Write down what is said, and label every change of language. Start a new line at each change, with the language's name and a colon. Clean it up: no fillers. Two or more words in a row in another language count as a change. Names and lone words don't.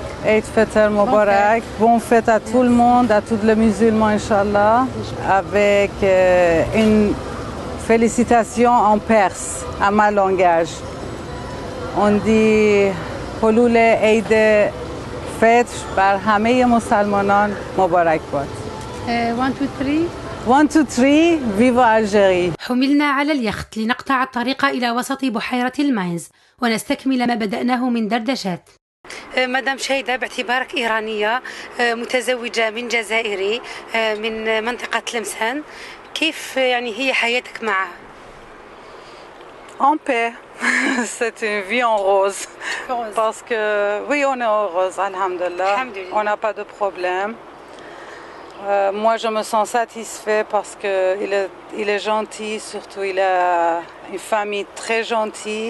Arabic: عيد فطر مبارك.
French: Bon fête à tout le monde, à tous les musulmans, Inch'Allah, avec une félicitation en perse, à ma langage. On dit
Persian: حلول عید فطر بر همه مسلمانان مبارک باد. 1 2 3
Arabic: 1 2 3 فيفا ألجيري. حملنا على اليخت لنقطع الطريق إلى وسط بحيرة الماينز ونستكمل ما بدأناه من دردشات. مدام شيدة، باعتبارك إيرانية متزوجة من جزائري من منطقة تلمسان، كيف يعني هي حياتك معها؟
French: En paix, c'est une vie en rose. Parce que oui, on est heureuse, alhamdulillah. On n'a pas de problème. Moi, je me sens satisfait parce qu'il est gentil, surtout il a une famille très gentille.